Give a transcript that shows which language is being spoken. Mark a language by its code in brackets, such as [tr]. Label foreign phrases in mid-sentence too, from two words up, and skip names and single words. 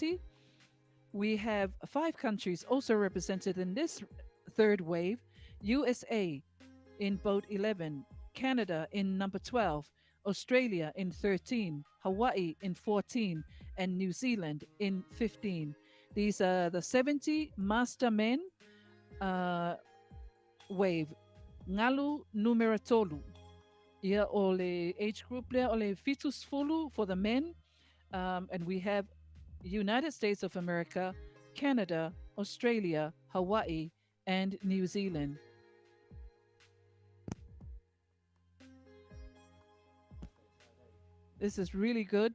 [en] We have 5 countries also represented in this third wave, USA in boat 11, Canada in number 12, Australia in 13, Hawaii in 14, and New Zealand in 15. These are the 70 master men uh, wave. [sm] Ngalu numero tolu. Ia o le [en] age group [sm] lea o le fitus fulu [en] for the men. And we have United States of America, Canada, Australia, Hawaii, and New Zealand. This is really good.